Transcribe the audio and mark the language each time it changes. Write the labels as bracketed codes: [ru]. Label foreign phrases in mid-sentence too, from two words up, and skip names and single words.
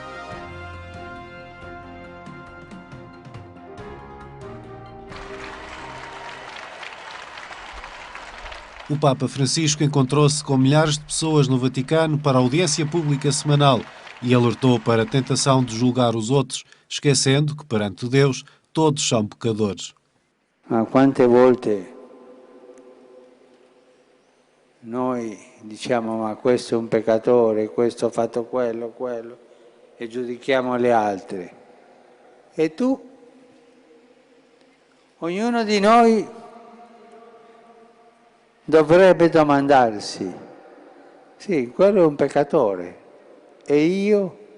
[pt] O Papa Francisco encontrou-se com milhares de pessoas no Vaticano para a audiência pública semanal e alertou para a tentação de julgar os outros, esquecendo que, perante Deus, todos são pecadores. [it] Ma quante volte noi diciamo ma questo è un peccatore, questo ha fatto quello, e giudichiamo le altre. E tu? Ognuno di noi dovrebbe domandarsi, sì, quello è un peccatore, e io?